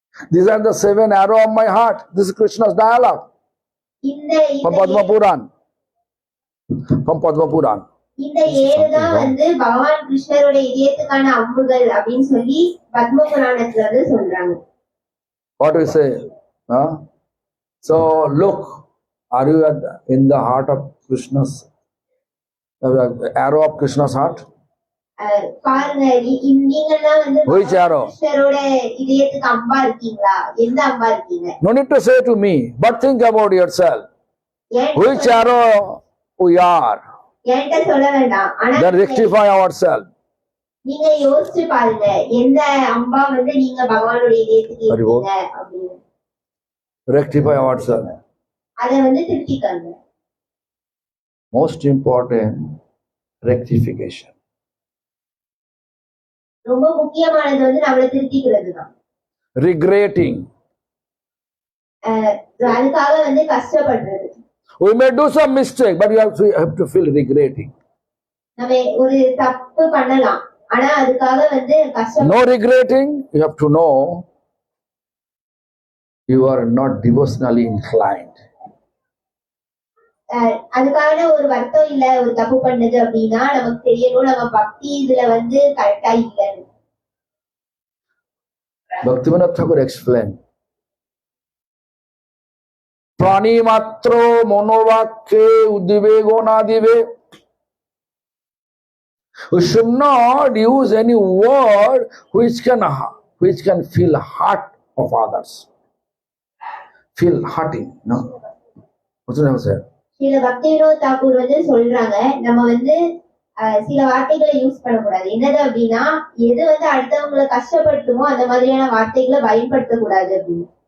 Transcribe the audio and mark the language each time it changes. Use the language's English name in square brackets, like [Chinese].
[English] These are the seven arrows of my heart. This is Krishna's dialogue. From Padma Puran. From Padma Puran. [Tamil] இந்த 7 தான் பகவான் கிருஷ்ணருடைய இதயத்துக்கான அம்புகள் அப்படின்னு சொல்லி பத்ம புராணத்துல சொல்றாங்க. [English] What do we say? Huh? So look, are you in the heart of Krishna's arrow of Krishna's heart? [Tamil] பாருங்க, நீங்கெல்லாம் [English] Which arrow? [Tamil] கிருஷ்ணரோட இதயத்துக்கு அம்பா இருக்கீங்களா? எந்த அம்பா இருக்கீங்க? [English] No need to say to me, but think about yourself. Which arrow we are? [Tamil] என்கிட்ட சொல்ல வேண்டாம், ஆனா [English] Then rectify ourselves. [Tamil] நீங்க யோசிச்சு பாருங்க, எந்த அம்பா நீங்க பகவானுடைய இதயத்துக்கு இருக்கீங்க அப்படின்னு. [English] Rectify ourselves. [Tamil] அத திருத்திக்கங்க. [English] Most important, rectification. [Tamil] ரொம்ப முக்கியமானது நம்மள திருத்திக்கிறது தான். [English] Regretting. [Tamil] அதுக்காக கஷ்டப்படுறது. [English] We may do some mistake, but you have to feel regretting. [Tamil] நம்ம ஒரு தப்பு பண்ணலாம், ஆனா அதுக்காக கஷ்டம். [English] No regretting, you have to know you are not devotionally inclined. [Tamil] அதுக்கான ஒரு வருத்தம் இல்ல, ஒரு தப்பு பண்ணது அப்படின்னா நமக்கு தெரியணும் நம்ம பக்தி இதுல கரெக்டா இல்லன்னு. [English] Bhaktivinoda Thakur explained, [Bangla] Prani matro monovakhe udvego na dive. [English] We should not use any word which can feel hurt of others. Feel hurting, no? What's the name, sir? [Tamil] சில பக்திவினோத தாக்கூர் சொல்றாங்க, நம்ம சில வார்த்தைகளை யூஸ் பண்ணக்கூடாது. என்னது அப்படின்னா, எது அடுத்தவங்களை கஷ்டப்படுத்துமோ அந்த மாதிரியான வார்த்தைகளை பயன்படுத்தக்கூடாது அப்படின்னு.